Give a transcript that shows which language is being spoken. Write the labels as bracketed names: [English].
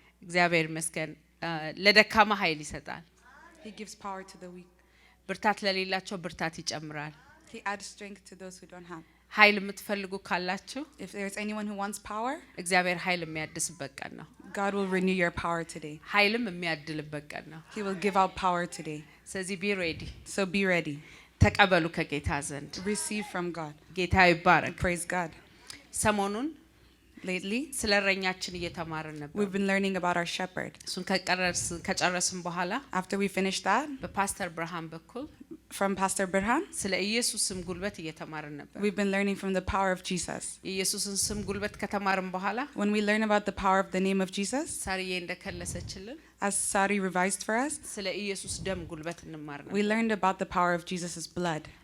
[Amharic] እግዚአብሔር ይመስገን። ለደካማ ኃይል ይሰጣል። [English] He gives power to the weak. [Amharic] ብርታት ለሌላቸው ብርታት ይጨምራል። [English] He adds strength to those who don't have. [Amharic] ኃይል የምትፈልጉ ካላችሁ [English] If there's anyone who wants power, [Amharic] እግዚአብሔር ኃይል የሚያድስበት ቀን ነው። [English] God will renew your power today. [Amharic] ኃይልም የሚያድልበት ቀን ነው። [English] He will give out power today. ስለዚህ be ready. So be ready. [Amharic] ተቀበሉ ከጌታ ዘንድ። [English] Receive from God. [Amharic] ጌታ ይባረክ። [English] Praise God. [Amharic] ሰሞኑን [English] Lately, [Amharic] ስለ እረኛችን እየተማርን ነበር። [English] we've been learning about our shepherd. [Amharic] እሱን ከጨረስን በኋላ [English] After we finished that, [Amharic] በፓስተር ብርሃን በኩል [English] from Pastor Birhan, [Amharic] ስለ ኢየሱስ ስም ጉልበት እየተማርን ነበር። [English] we've been learning from the power of Jesus. [Amharic] ኢየሱስን ስም ጉልበት ከተማርን በኋላ [English] When we learn about the power of the name of Jesus, [Amharic] ሳሪዬ እንደከለሰችልን [English] as Sari revised for us, [Amharic] ስለ ኢየሱስ ደም ጉልበት እንማር ነበር። [English] we learned about the power of Jesus' blood.